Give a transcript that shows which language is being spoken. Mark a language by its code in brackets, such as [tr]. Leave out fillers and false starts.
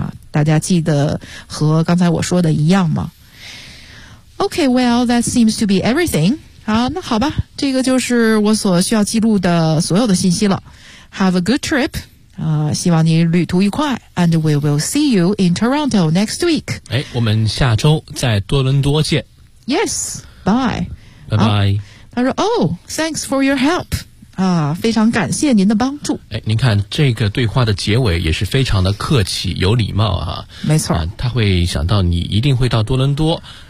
[zh] 大家记得和刚才我说的一样吗？ [en] Okay, well, that seems to be everything. [zh] 好，那好吧，这个就是我所需要记录的所有的信息了。 [en] Have a good trip, [zh] 希望你旅途愉快。 [en] And we will see you in Toronto next week. [zh] 哎，我们下周在多伦多见。 [en] Yes, bye. Bye-bye. [zh] 他说 , [en] Oh, thanks for your help. [zh] 非常感谢您的帮助。哎，您看这个对话的结尾也是非常的客气，有礼貌啊。没错。他会想到你一定会到多伦多。